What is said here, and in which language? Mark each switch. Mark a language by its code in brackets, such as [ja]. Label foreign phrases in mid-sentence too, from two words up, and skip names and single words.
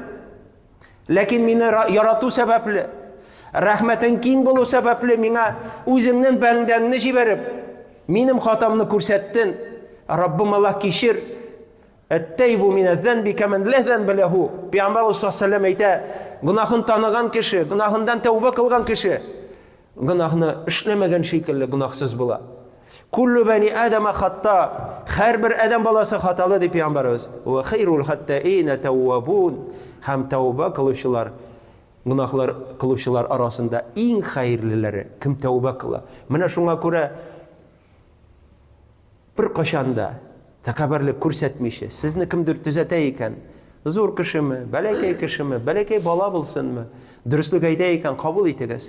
[tt] Ләкин мине ярату сәбәпле, рәхмәтең киң булу сәбәпле миңа үзеңнең бәндәңне җибәреп, минем хатамны күрсәттең. Раббым Аллаһ кичер. [ar] التائب من الذنب كمن لا ذنب له. [tt] Пәйгамбәр [ar] صلى الله عليه [tt] әйтә, гөнаһын таныган кеше, гөнаһындан тәүбә кылган кеше, гөнаһны эшләмәгән шикелле гөнаһсыз була. [ar] كل بني آدم خطاء. [tt] Һәрбер адам баласы хаталы дип пәйгамбәрбез. [ar] وخير الخطائين التوابون. [tt] Һәм тәүбә кылучылар, гөнаһлар кылучылар арасында иң хәерлеләре кем тәүбә кыла. Менә шуңа күрә бер кашанда тәкәбберлек күрсәтмичә, сезне кемдер түзәтә икән, зур кешеме, бәләкәй кешеме, бәләкәй бала булсынмы, дөрестлек әйтә икән, кабул итегез.